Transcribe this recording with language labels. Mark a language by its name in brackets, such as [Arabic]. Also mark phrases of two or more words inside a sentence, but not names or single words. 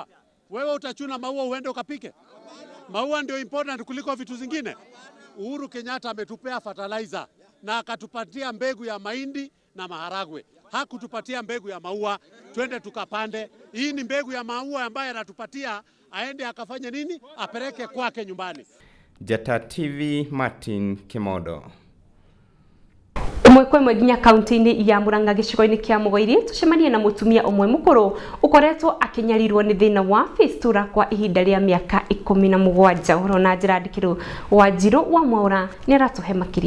[Swahili] Wewe utachuna maua uende ukapike? Maua ndio important kuliko vitu zingine. Uhuru Kenyatta ametupea fertilizer na akatupatia mbegu ya mahindi na maharagwe. Hakutupatia mbegu ya maua, twende tukapande. Hii ni mbegu ya maua ambayo anatupatia, aende akafanye nini? Apeleke kwake nyumbani. Jeta TV, Martin Kimodo. [Kikuyu] Umwe kwa imwe nginya kaunti-ini ya Murang'a gicigo-ini kia Mugoiri tucemanie na mutumia umwe mukuru ukoretwo akinyarirwo ni thina wa fistula kwa ihinda ria miaka 17 uhoro na njira ndikiro wa Njiro wa Mwaura ni aratuhe makiria.